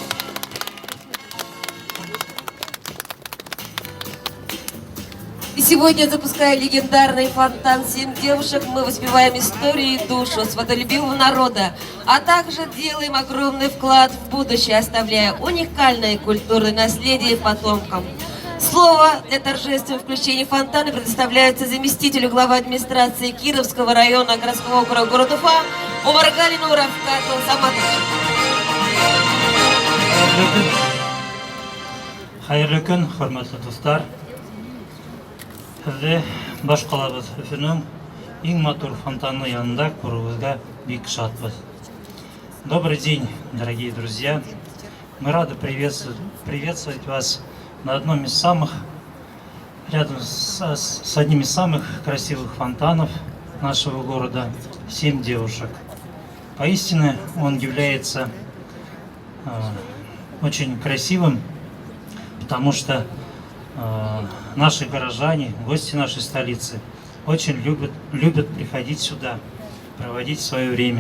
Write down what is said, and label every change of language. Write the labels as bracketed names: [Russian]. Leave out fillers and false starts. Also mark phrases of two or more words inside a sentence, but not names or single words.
[Russian] И сегодня, запуская легендарный фонтан «7 девушек», мы воспеваем историю и душу свободолюбивого народа, а также делаем огромный вклад в будущее, оставляя уникальное культурное наследие потомкам. Слово для торжественного включения фонтана предоставляется заместителю главы администрации Кировского района городского округа города Уфа Умаргалину Равкату Саматовичу. [Bashkir] Хайырлы күн, хөрмәтле дуслар. Һезне баш калабыз Өфөнең иң матур фонтаны янында күрүгезгә бик шатбыз. [Russian] Добрый день, дорогие друзья. Мы рады приветствовать вас на одном из самых, рядом с одним из самых красивых фонтанов нашего города «7 девушек». Поистине он является очень красивым, потому что наши горожане, гости нашей столицы, очень любят приходить сюда, проводить свое время.